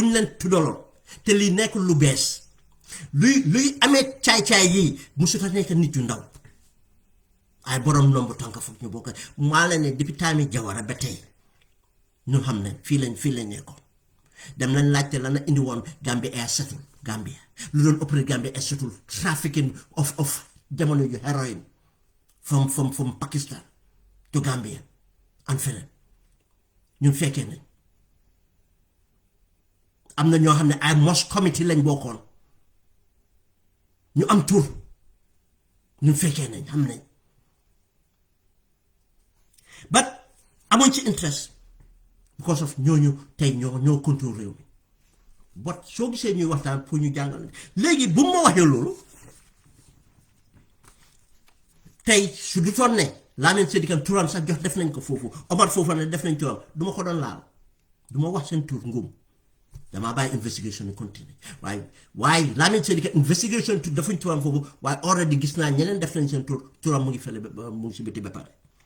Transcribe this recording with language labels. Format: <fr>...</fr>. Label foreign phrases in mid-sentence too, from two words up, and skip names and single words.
<wo>ñu leen tuddaloon te lii nekkul lu bees luy amee caay-caay yii musu fa nekk nit yu ndaw ay borom nomb tànk foog ñu bokk maa la ne depuis time yi Jawara ba tey ñu xam ne fii lañ nekkoon dem lañ laajte la na indi woon Gambia Air Settle Gambia lu doon opéré Gambia Air Settle</wo> <en>trafficking of</en> <wo>jamono yu</wo> <en>heroin from Pakistan to Gambia</en> <wo>and feneen ñun fekkee nañ am na ñoo xam ne ay mos committee lañ bokkoon ñu am tur ñun fekkee nañ xam nañ but amuñ ci interest</wo> <en>because of</en> <wo>ñooñu tey ñoo contrôle réew mi bot soo gisee ñuy waxtaan pour ñu jàngal léegi bu ma waxee loolu tey su du toon ne Lamin Sedikane turam sax jox def nañ ko foofu Omar foofu ne def nañ turam du ma ko doon laal du ma wax seen tur ngum damaa bàyyi investigation ni continue waaye Lamin Sedikane investigation tur defuñ turam foofu waaye already gis naa ñeneen def nañ seen turam mu ngi fële mu ngi si biti ba pare</wo>